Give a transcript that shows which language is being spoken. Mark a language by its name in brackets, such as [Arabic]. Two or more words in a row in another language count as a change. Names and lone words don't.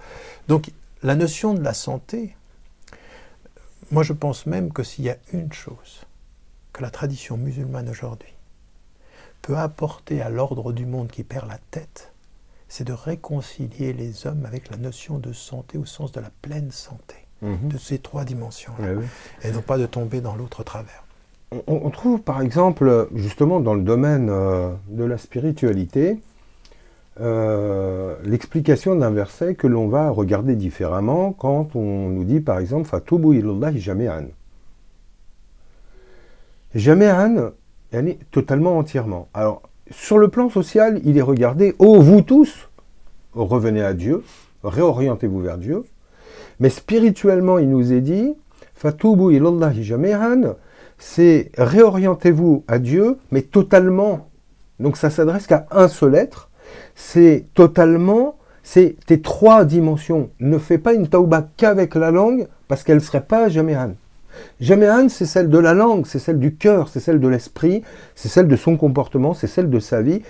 [French] Donc, la notion de la santé, moi je pense même que s'il y a une chose que la tradition musulmane aujourd'hui peut apporter à l'ordre du monde qui perd la tête, c'est de réconcilier les hommes avec la notion de santé au sens de la pleine santé, de ces 3 dimensions-là, oui. Et non pas de tomber dans l'autre travers. On trouve par exemple, justement dans le domaine de la spiritualité, l'explication d'un verset que l'on va regarder différemment quand on nous dit par exemple « [Arabic] فتوبوا إلى الله جميعا ». [French] Jami'an, elle est totalement, entièrement. Alors, sur le plan social, il est regardé « Oh, vous tous, revenez à Dieu, réorientez-vous vers Dieu ». Mais spirituellement, il nous est dit « [Arabic] فتوبوا إلى الله جميعا », [French] c'est « réorientez-vous à Dieu », mais totalement. Donc ça s'adresse qu'à un seul être. C'est totalement, c'est tes 3 dimensions. Ne fais pas une taouba qu'avec la langue, parce qu'elle ne serait pas jami'an. Jami'an, c'est celle de la langue, c'est celle du cœur, c'est celle de l'esprit, c'est celle de son comportement, c'est celle de sa vie.